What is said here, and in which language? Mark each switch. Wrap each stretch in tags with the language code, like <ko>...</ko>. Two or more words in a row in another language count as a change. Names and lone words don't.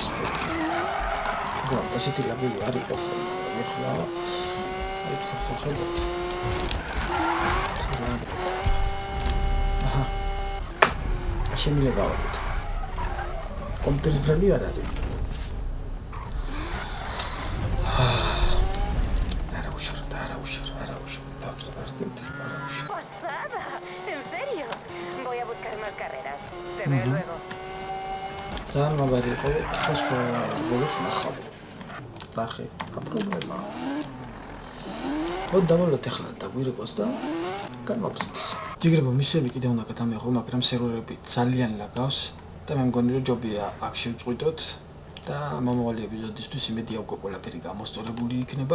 <ka>გა, ასეთი ლაბელი არის ხოლმე. ეხლა აი ხედავთ. აჰა. შემიძლია გავაკეთოთ. კომპიუტერის ბრალი არ არის.</ka> <es>¡Pasada! ¿En serio? Voy a buscar más carreras. Te veo luego.</es> <ka>ძალიან მაგარი იყო, ხაშხა როგორც ნახავ. დახე, აპრობლემა. ხო, დავალოთ ახლა და გვირეკოს და განვაგზავნოთ. ჯიგრებო მისები კიდე უნდა გადამეღო, მაგრამ სერვერები ძალიან ლაგავს და მე მგონი რომ ჯობია აქ შევწყვიტოთ და მომავალი ეპიზოდისთვის იმედია უკვე ყველაფერი გამოსწორებული იქნება.</ka>